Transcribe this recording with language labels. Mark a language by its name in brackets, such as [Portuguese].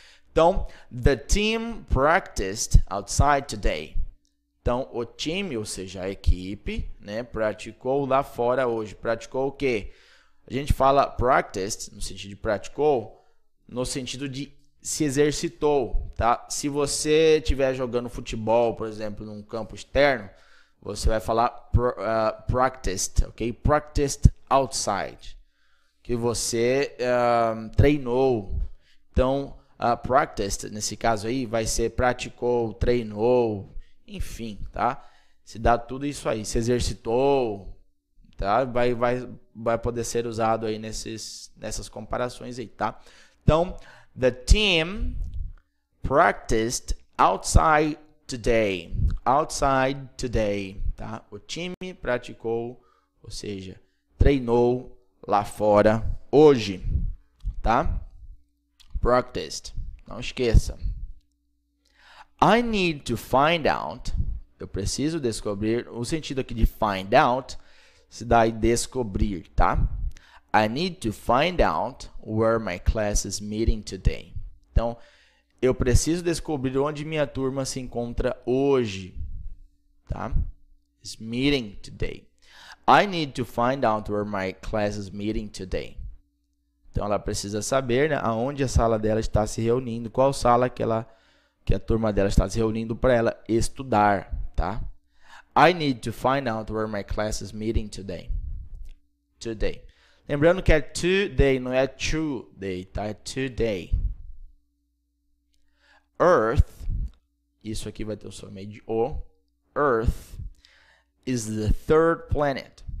[English] Então, the team practiced outside today. [Portuguese] Então, o time, ou seja, a equipe, né, praticou lá fora hoje. Praticou o quê? A gente fala practiced, no sentido de praticou, no sentido de se exercitou, tá? Se você estiver jogando futebol, por exemplo, num campo externo, você vai falar practiced, ok? [English] Practiced outside. [Portuguese] Que você treinou. Então, practiced, nesse caso aí, vai ser praticou, treinou, enfim, tá? Se dá tudo isso aí, se exercitou, tá? Vai poder ser usado aí nessas comparações aí, tá? [English] Então, the team practiced outside today. Outside today, tá? [Portuguese] O time praticou, ou seja, treinou lá fora hoje, tá? [English] Practiced. [Portuguese] Não esqueça. [English] I need to find out. [Portuguese] Eu preciso descobrir. O sentido aqui de find out se dá em descobrir, tá? [English] I need to find out where my class is meeting today. [Portuguese] Então, eu preciso descobrir onde minha turma se encontra hoje, tá? [English] Is meeting today. I need to find out where my class is meeting today. [Portuguese] Então, ela precisa saber, né, aonde a sala dela está se reunindo, qual sala que a turma dela está se reunindo para ela estudar, tá? [English] I need to find out where my class is meeting today. Today. [Portuguese] Lembrando que é today, não é today, tá? É today. Earth, isso aqui vai ter o som meio de O. [English] Earth is the third planet.